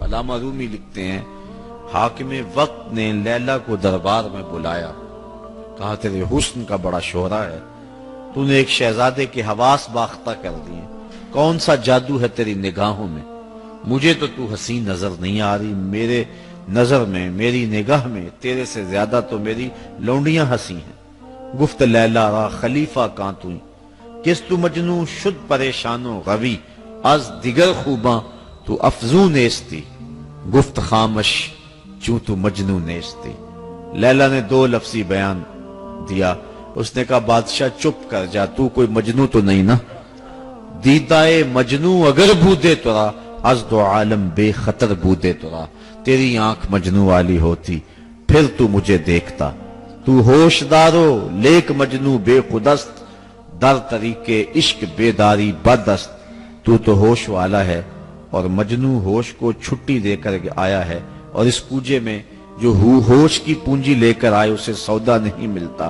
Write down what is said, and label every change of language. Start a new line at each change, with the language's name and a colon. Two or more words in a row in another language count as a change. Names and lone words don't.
Urdu: علامہ رومی لکھتے ہیں، حاکم وقت نے لیلا کو دربار میں بلایا، کہا تیرے حسن کا بڑا شہرا ہے، تو نے ایک شہزادے کے حواس باختہ کر دیے، کون سا جادو ہے تیری نگاہوں میں؟ مجھے تو حسین نظر نہیں آ رہی، میرے نظر میں، میری نگاہ میں تیرے سے زیادہ تو میری لونڈیاں ہنسی ہیں۔
Persian: گفت لیلا را خلیفہ کان تو کس تو مجنوں شد پریشان و غوی، از دیگر خوباں تو افزون نیستی، گفت خامش چوں تو مجنوں نیستی۔
Urdu: لیلا نے 2 لفظی بیان دیا، اس نے کہا بادشاہ چپ کر جا، تو کوئی مجنوں تو نہیں نا،
Persian: دیدائے مجنوں اگر بودے ترا از دو عالم بے خطر بودے ترا،
Urdu: تیری آنکھ مجنو والی ہوتی پھر تو مجھے دیکھتا،
Persian: تو ہوش دارو لیک مجنو بے خودست، در طریقے عشق بیداری بدست،
Urdu: تو ہوش والا ہے اور مجنو ہوش کو چھٹی دے کر آیا ہے، اور اس پوجے میں جو ہوش کی پونجی لے کر آئے اسے سودا نہیں ملتا۔